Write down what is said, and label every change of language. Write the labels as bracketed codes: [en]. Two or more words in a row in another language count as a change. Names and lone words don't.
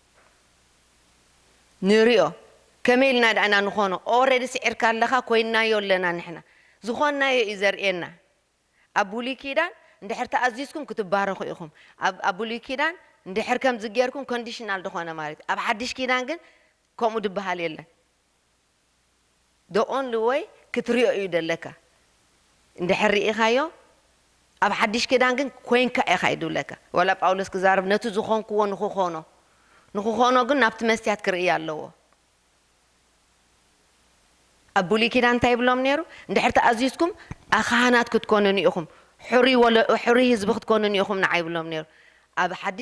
[ti] ንሪኦ ከመይ ኢልና ዳእና ንኾኖ ኦልሬዲ ስዒርካ ኣለኻ ኮይንናዮ ኣለና ንሕና ዝኾንናዮ እዩ ዘርእየና ኣብ ብሉይ ኪዳን እንድሕር ተኣዚዝኩም ክትባረኹ ኢኹም ኣብ ብሉይ ኪዳን እንድሕር ከምዚ ጌርኩም ኮንዲሽናል ድኾነ ማለት እዩ ኣብ ሓድሽ ኪዳን ግን ከምኡ ድበሃል የለን [en] the only way [ti] ክትሪኦ እዩ ደለካ እንድሕር ርኢኻዮ ኣብ ሓድሽ ኪዳን ግን ኮይንካ ኢኻ ይድብለካ ወላ ጳውሎስ ክዛረብ ነቲ ዝኾንክዎ ንኽኾኖ ግን ናብቲ መስትያት ክርኢ ኣለዎ ኣብ ብሉይ ኪዳን እንታይ ይብሎም ነይሩ እንድሕር ተኣዚዝኩም ካህናት ክትኮኑን ኢኹም ሕሩይ ህዝቢ ክትኮኑን ኢኹም ንዓ ይብሎም ነይሩ ኣብ ሓድሽ